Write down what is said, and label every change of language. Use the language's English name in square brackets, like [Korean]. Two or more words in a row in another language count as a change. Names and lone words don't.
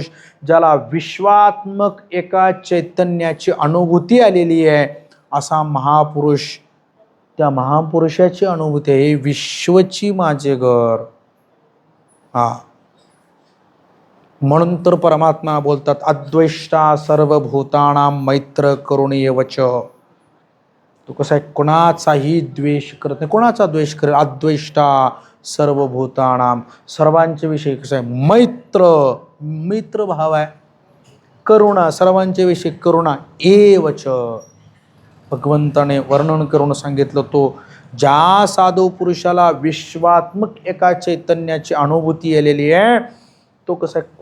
[Marathi] ज्याला विश्वात्मक एका चैतन्याची अनुभूती आलेली आहे असा महापुरुष. त्या महापुरुषाची अनुभूती आहे विश्वची माझे घर. म्हणून तर परमात्मा बोलतात, [Sanskrit] अद्वेष्टा सर्वभूतानां मैत्र करुणीय वच. [Marathi] तो कसा आहे? कोणाचाही द्वेष करत नाही. कोणाचा द्वेष करेल? [Sanskrit] अद्वेष्टा सर्वभूतानां, [Marathi] सर्वांच्या विषयी कसं आहे? मैत्र, मित्र भाव आहे. करुणा, सर्वांच्या विषयी करुणा. एवच भगवंताने वर्णन करून सांगितलं, तो ज्या साधू पुरुषाला विश्वात्मक एका चैतन्याची अनुभूती आलेली आहे तो कसा आहे?